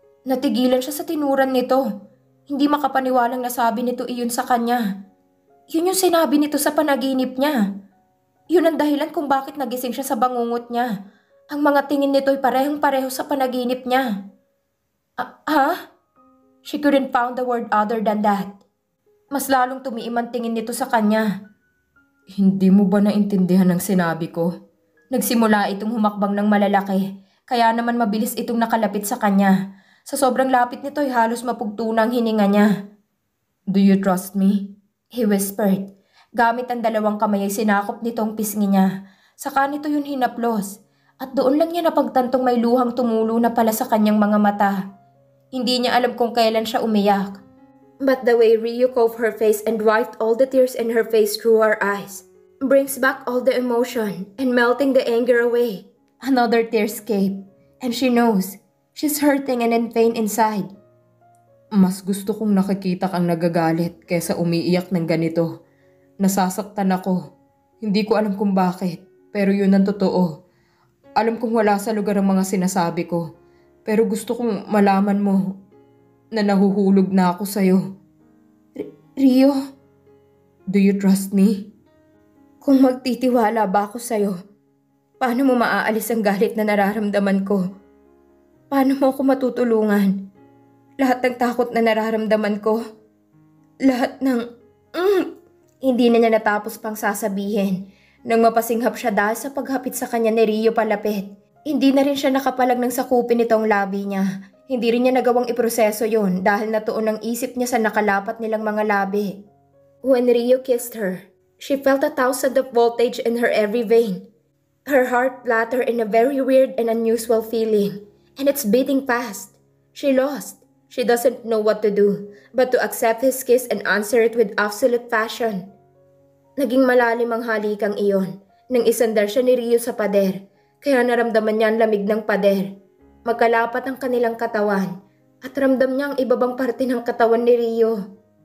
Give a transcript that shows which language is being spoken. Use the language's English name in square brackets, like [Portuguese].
[Filipino] Natigilan siya sa tinuran nito. Hindi makapaniwalang nasabi nito iyon sa kanya. Yun yung sinabi nito sa panaginip niya. Yun ang dahilan kung bakit nagising siya sa bangungot niya. Ang mga tingin nito'y parehong-pareho sa panaginip niya. Ha? [English] She couldn't found the word other than that. [Filipino] Mas lalong tumiim ang tingin nito sa kanya. Hindi mo ba naintindihan ang sinabi ko? Nagsimula itong humakbang ng malalaki, kaya naman mabilis itong nakalapit sa kanya. Sa sobrang lapit nito ay halos mapugtuna ang hininga niya. [English] Do you trust me? He whispered. [Filipino] Gamit ang dalawang kamay ay sinakop nito ang pisngi niya. Saka nito yun hinaplos. At doon lang niya napagtantong may luhang tumulo na pala sa kanyang mga mata. Hindi niya alam kung kailan siya umiyak. [English] But the way Rio coved her face and wiped all the tears in her face through her eyes brings back all the emotion and melting the anger away. Another tear escaped, and she knows she's hurting and in pain inside. [Filipino] Mas gusto kong nakikita kang nagagalit kaysa umiiyak ng ganito. Nasasaktan ako. Hindi ko alam kung bakit, pero yun ang totoo. Alam kong wala sa lugar ang mga sinasabi ko, pero gusto kong malaman mo na nahuhulog na ako sa'yo. Rio, [English] do you trust me? [Filipino] Kung magtitiwala ba ako sa'yo, paano mo maaalis ang galit na nararamdaman ko? Paano mo ako matutulungan? Lahat ng takot na nararamdaman ko, lahat ng... Hindi na niya natapos pang sasabihin. Nang mapasinghap siya dahil sa paghapit sa kanya ni Rio palapit. Hindi na rin siya nakapalag ng sakupin nitong labi niya. Hindi rin niya nagawang iproseso yon dahil natuon ang isip niya sa nakalapat nilang mga labi. [English] When Rio kissed her, she felt 1,000 of voltage in her every vein. Her heart fluttered in a very weird and unusual feeling, and it's beating fast. She lost. She doesn't know what to do, but to accept his kiss and answer it with absolute passion. [Filipino] Naging malalim ang halikang iyon nang isandar siya ni Rio sa pader, kaya naramdaman niya ang lamig ng pader. Magkalapat ang kanilang katawan at ramdam niya ang ibabang parte ng katawan ni Rio.